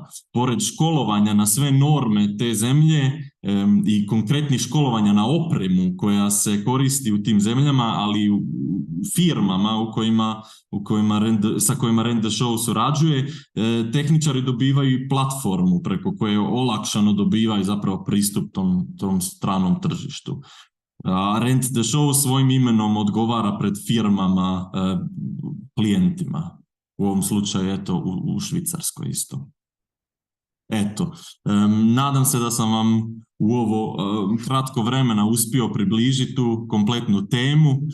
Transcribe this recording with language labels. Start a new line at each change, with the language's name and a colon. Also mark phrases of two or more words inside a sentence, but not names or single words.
Croatian: Pored školovanja na sve norme te zemlje i konkretnih školovanja na opremu koja se koristi u tim zemljama, ali i u firmama sa kojima Rent the Show surađuje, tehničari dobivaju platformu preko koje olakšano dobivaju zapravo pristup tom stranom tržištu. Rent the Show svojim imenom odgovara pred firmama, klijentima. U ovom slučaju, eto, u Švicarskoj isto. Eto, nadam se da sam vam u ovo kratko vremena uspio približiti tu kompletnu temu.